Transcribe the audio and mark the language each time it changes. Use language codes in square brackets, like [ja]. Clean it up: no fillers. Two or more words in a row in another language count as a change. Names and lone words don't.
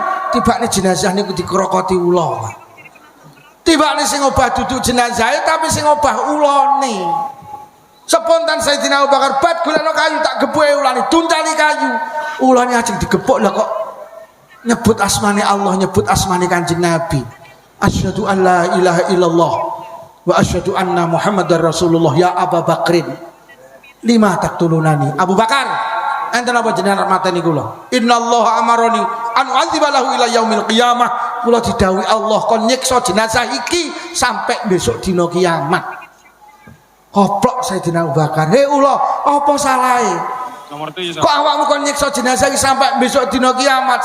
[jv] Tibane jenazah niku dikrokoti ula. Tibane sing obah duduk jenazah tapi sing obah ulane. Spontan Sayyidina Abu Bakar bat golekno kayu tak gebuke ulane tuntali kayu. Ulane ajeng digebuk lah kok nyebut asmane Allah, nyebut asmane Kanjeng Nabi. [ar] أشهد أن لا إله إلا الله وأشهد أن محمدا رسول الله. يا أبا بكر لم تقتلونني. [jv] Abu Bakar enten apa jenengan mateni kula? [ar] إن الله أمرني أن أعذب له إلى يوم القيامة. [jv] Kula didhawuhi Allah kon nyiksa jenazah iki sampai besok dina kiamat. Koplok Sayyidina Abu Bakar. Hei ula, apa salahe? Kok awakmu kon nyiksa jenazah iki sampai besok dina kiamat?